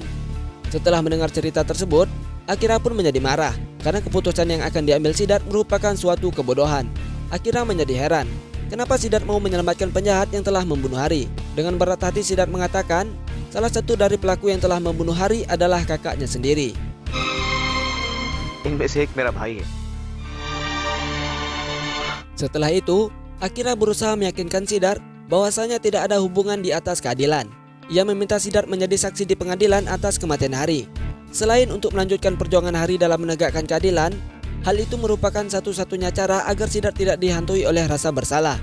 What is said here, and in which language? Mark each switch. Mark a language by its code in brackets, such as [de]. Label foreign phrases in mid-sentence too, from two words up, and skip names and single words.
[id] Setelah mendengar cerita tersebut, Akira pun menjadi marah karena keputusan yang akan diambil Siddharth merupakan suatu kebodohan. Akira menjadi heran, kenapa Siddharth mau menyelamatkan penjahat yang telah membunuh Hari. Dengan berat hati Siddharth mengatakan, salah satu dari pelaku yang telah membunuh Hari adalah kakaknya sendiri. [hi] इनमें से एक मेरा भाई है। [id] Setelah itu, Akira berusaha meyakinkan Siddharth bahwasanya tidak ada hubungan di atas keadilan. Ia meminta Siddharth menjadi saksi di pengadilan atas kematian Hari. Selain untuk melanjutkan perjuangan Hari dalam menegakkan keadilan, hal itu merupakan satu-satunya cara agar Siddharth tidak dihantui oleh rasa bersalah.